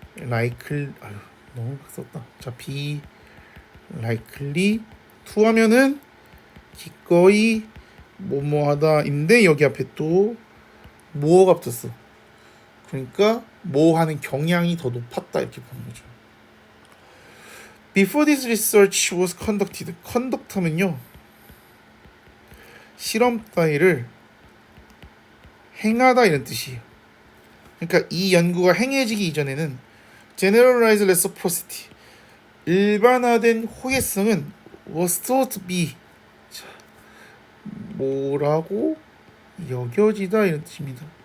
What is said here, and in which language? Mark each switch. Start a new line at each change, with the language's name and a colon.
Korean: 아유 너무 썼다. 자
English: be likely to
Korean: 하면은 기꺼이 뭐뭐하다인데 여기 앞에 또 뭐가 붙었어. 그러니까 뭐 하는 경향이 더 높았다 이렇게 보는 거죠.
English: Before this research was conducted.
Korean: conduct하면요 실험 따위를 행하다 이런 뜻이에요. 그러니까 이 연구가 행해지기 이전에는
English: generalized reciprocity
Korean: 일반화된 호혜성은
English: was thought to be
Korean: 뭐라고 여겨지다 이런 뜻입니다.